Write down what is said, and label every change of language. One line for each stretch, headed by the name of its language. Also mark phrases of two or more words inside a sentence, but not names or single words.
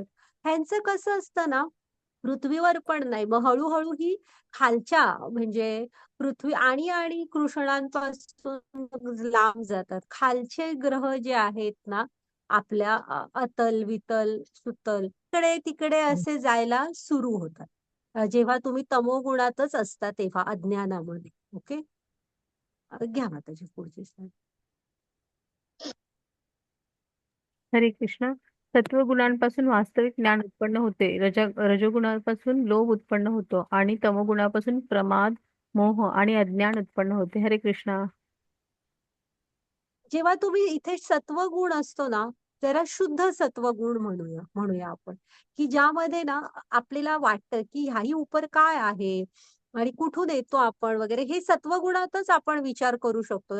Marathi: ह्यांचं कसं असतं ना, पृथ्वीवर पण नाही, मग हळूहळू ही खालच्या म्हणजे पृथ्वी आणि आणि कृष्णांपासून लांब जातात. खालचे ग्रह जे आहेत ना आपल्या अतल वितल सुतल, तिकडे तिकडे असे जायला सुरू होतात. जेव्हा तुम्ही तमोगुणातच असता तेव्हा, अज्ञानामध्ये. ओके, घ्या माताजी पुढची slide. हरे कृष्ण. सत्वगुणांपासून वास्तविक ज्ञान उत्पन्न होते. रजोगुणापासून लोभ उत्पन्न होतो आणि तमोगुणापासून प्रमाद, मोह आणि अज्ञान उत्पन्न होते. हरे कृष्णा. जेव्हा तुम्ही इथे सत्वगुण असतो ना, जरा शुद्ध सत्वगुण म्हणूया आपण, की ज्यामध्ये ना आपल्याला वाटतं की ह्याही उपर काय आहे आणि कुठून येतो आपण वगैरे, हे सत्वगुणातच आपण विचार करू शकतो.